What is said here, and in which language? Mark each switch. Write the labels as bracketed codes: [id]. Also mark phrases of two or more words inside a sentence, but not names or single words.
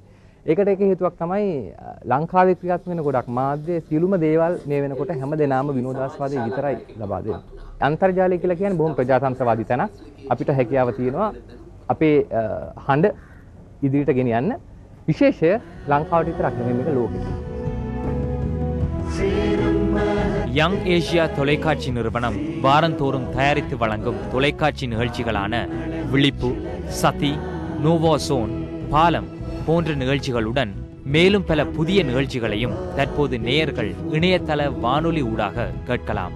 [si] ඒකට එක හේතුවක් තමයි ලංකාවේ ක්‍රියාත්මක වෙන ගොඩක් මාධ්‍ය සියලුම දේවල් මේ වෙනකොට හැම දෙනාම විනෝදාස්වාදයේ විතරයි ලබා දෙන්නේ. අන්තර්ජාලය කියලා කියන්නේ බොහොම ප්‍රජාතන්ත්‍රවාදී තැනක්. අපිට හැකියාව තියෙනවා අපේ හඬ ඉදිරියට ගෙනියන්න. විශේෂය ලංකාවට විතරක් නෙමෙයි මේක ලෝකෙට. [ta] யங் ஏஷியா தொலைக்காட்சி நிறுவனம் வாரந்தோறும் தயாரித்து வழங்கும் தொலைக்காட்சி நிகழ்ச்சிகளான விழிப்பு, சதி, நோவோசோன், பாலம் போன்ற நிகழ்ச்சிகளுடன் மேலும் பல புதிய நிகழ்ச்சிகளையும் தற்போது நேயர்கள் இணையதள வானொலி ஊடாக கேட்கலாம்.